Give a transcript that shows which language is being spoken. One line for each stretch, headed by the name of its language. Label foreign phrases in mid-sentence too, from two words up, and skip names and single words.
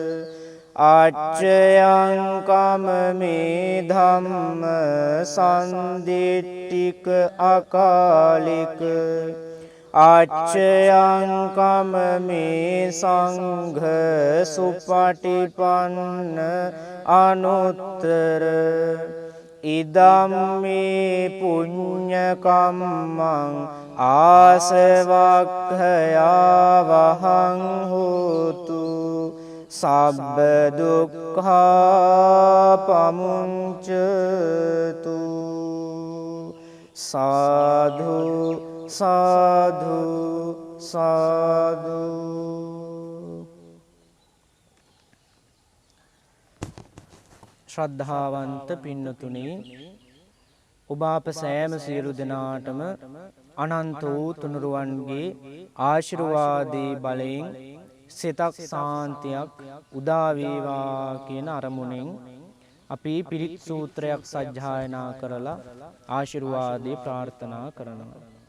Pali: අච්චයං කමමේ ධම්ම සම්දිට්ඨික අකාලික අච්චයං කමමේ සංඝ සුපටිපන්න අනුත්තර ඉදම්මේ පුඤ්ඤ කම්මං ආසවක්ඛයා වහං හෝතු සබ්බ දුක්ඛා පමුංචතු. සාධු සාධු සාධු.
Sinhala: ශ්‍රද්ධාවන්ත පින්නතුනි, ඔබ අප සෑම සියලු දෙනාටම අනන්ත වූ තුනුරුවන්ගේ ආශිර්වාදේ බලයෙන් සිතක් සාන්තියක් උදා වේවා කියන අරමුණෙන් අපි පිරිත් සූත්‍රයක් සජ්ජායනා කරලා ආශිර්වාදේ ප්‍රාර්ථනා කරනවා.